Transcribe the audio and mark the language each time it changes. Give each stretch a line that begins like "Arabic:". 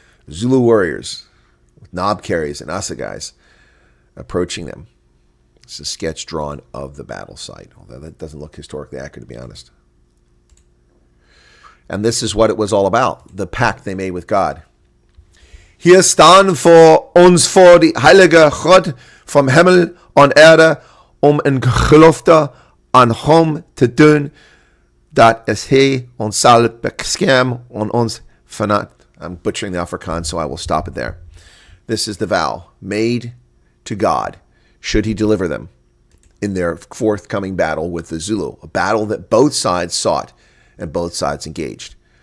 English: Zulu warriors with knob carries and assegais approaching them. It's a sketch drawn of the battle site, although that doesn't look historically accurate, to be honest. And this is what it was all about, the pact they made with God.
Afrikaans: Hier staan voor ons voor die heilige God van hemel en aarde een gelofte aan hom te doen, dat is hij ons zal beschermen en ons vanaf.
English: I'm butchering the Afrikaans, so I will stop it there. This is the vow made to God, should he deliver them in their forthcoming battle with the Zulu, a battle that both sides sought and both sides engaged.